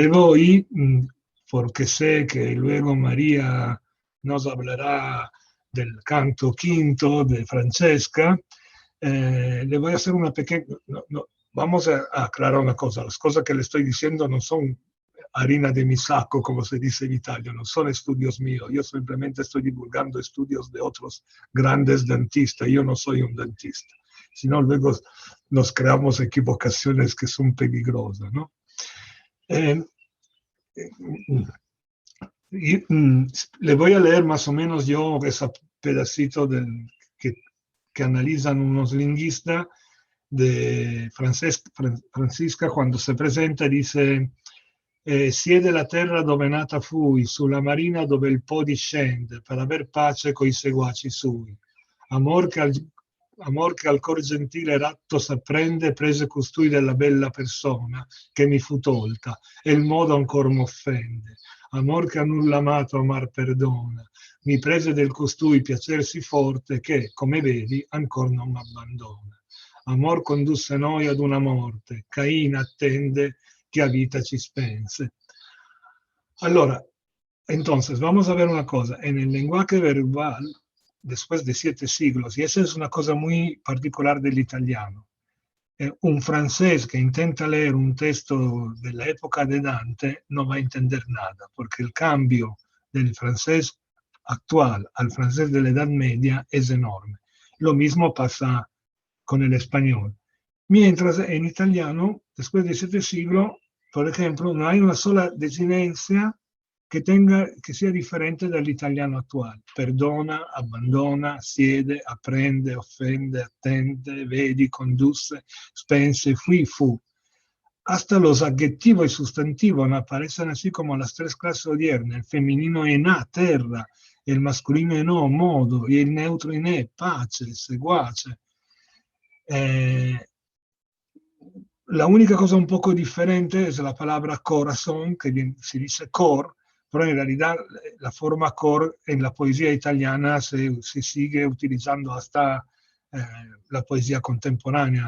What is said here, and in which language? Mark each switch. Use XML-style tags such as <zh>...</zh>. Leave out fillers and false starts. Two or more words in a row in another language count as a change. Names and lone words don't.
<es>voy, porque sé que luego María nos hablará del canto quinto de Francesca, le voy a hacer una pequeña, vamos a aclarar una cosa, las cosas que le estoy diciendo no son harina de mi saco, como se dice en Italia, no son estudios míos, yo simplemente estoy divulgando estudios de otros grandes dentistas, yo no soy un dentista, sino luego nos creamos equivocaciones que son peligrosas, ¿no? Le voy a leer más o menos yo ese pedacito que analizan unos lingüistas de Francisca</es> <it>quando si presenta, dice siede la terra dove nata fui, sulla marina dove il Po discende, per aver pace coi seguaci sui. Amor che al cor gentile ratto s'apprende, prese costui della bella persona che mi fu tolta, e il modo ancor m'offende. Amor che a nulla amato amar perdona, mi prese del costui piacersi forte che, come vedi, ancor non m'abbandona. Amor condusse noi ad una morte, Cain attende que a vida ci spense. Allora,</it> <es>entonces, vamos a ver una cosa. En el lenguaje verbal, después de 7 siglos, y esa es una cosa muy particular del italiano, un francés que intenta leer un texto de la época de Dante no va a entender nada, porque el cambio del francés actual al francés de la Edad Media es enorme. Lo mismo pasa con el español. Mientras en italiano, después de 7 siglos, por ejemplo, no hay una sola desinencia que sea diferente</es> <it>dall'italiano attuale. Perdona, abbandona, siede, apprende, offende, attende, vedi, conduce, spense, fui, fu.</it> <es>Hasta los adjetivos y sustantivos no aparecen así como las 3 clases odiernas. El femenino en a, terra, el masculino en o, modo, y el neutro en e, pace, seguace. La única cosa un poco diferente es la palabra corazón, que se dice cor, pero en realidad la forma cor en la poesía italiana se sigue utilizando hasta la poesía contemporánea.</es>